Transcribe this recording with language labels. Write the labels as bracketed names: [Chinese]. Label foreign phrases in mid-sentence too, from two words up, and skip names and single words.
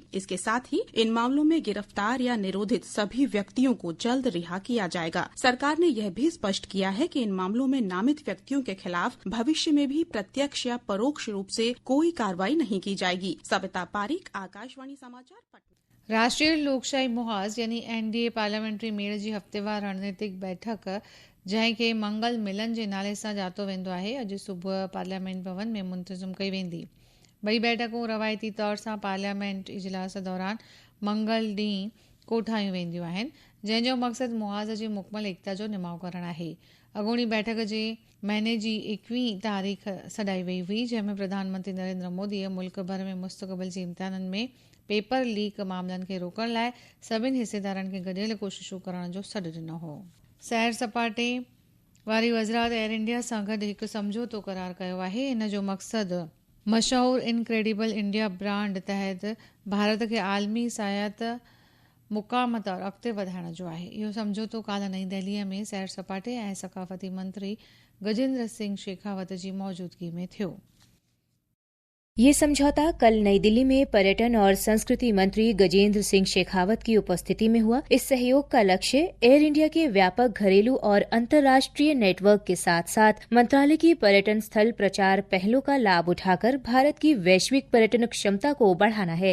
[Hindi] इसके साथ ही इन मामलों में गिरफ्तार या निरोधित सभी व्यक्तियों को जल्द रिहा किया जाएगा। सरकार ने यह भी स्पष्ट किया है कि इन मामलों में नामित व्यक्तियों के खिलाफ भविष्य में भी प्रत्यक्ष या परोक्ष रूप से कोई कार्रवाई नहीं की जाएगी। सविता पारीक, आकाशवाणी समाचार, पटना। [Sindhi] राष्ट्रीय लोकशाही मुहाज़ यानी [English] NDA parliamentary [Sindhi] मेड़ जी हफ़्तेवार रणनीतिक बैठक जंहिंखे मंगल मिलन जे नाले सां ॼातो वेंदो आहे अॼु सुबुह पार्लियामेंट भवन में मुंतज़िम कई वेंदी। ॿई बैठकूं रवायती तौर सां पार्लियामेंट इजलास दौरान मंगल ॾींहुं कोठायूं वेंदियूं आहिनि, जंहिंजो मक़सदु मुआज़ जी मुकमल एकता जो निमाउ करणु आहे। अॻूणी बैठक जे महीने जी 21 तारीख़ सॾाई वई हुई, जंहिंमें प्रधानमंत्री नरेंद्र मोदीअ मुल्क भर में मुस्तक़बिल जे इम्तिहाननि में पेपर लीक मामलनि खे रोकण लाइ सभिनी हिसेदारनि खे गॾियल कोशिशूं करण जो सॾु ॾिनो हो। सैर सपाटे वारी वज़रात एयर इंडिया सां गॾु हिकु समझौतो करार कयो आहे। इन जो मक़सदु मशहूर इनक्रेडिबल इंडिया ब्रांड तहत भारत खे आलमी सयाहत मुक़ाम तौर अॻिते वधाइण जो आहे। इहो समझौतो काल्ह नईं दिल्लीअ में सैर सपाटे ऐं सक़ाफ़ती मंत्री गजेंद्र सिंह शेखावत जी मौजूदगी में थियो। [Hindi] ये समझौता कल नई दिल्ली में पर्यटन और संस्कृति मंत्री गजेंद्र सिंह शेखावत की उपस्थिति में हुआ। इस सहयोग का लक्ष्य एयर इंडिया के व्यापक घरेलू और अंतर्राष्ट्रीय नेटवर्क के साथ साथ मंत्रालय की पर्यटन स्थल प्रचार पहलों का लाभ उठाकर भारत की वैश्विक पर्यटन क्षमता को बढ़ाना है।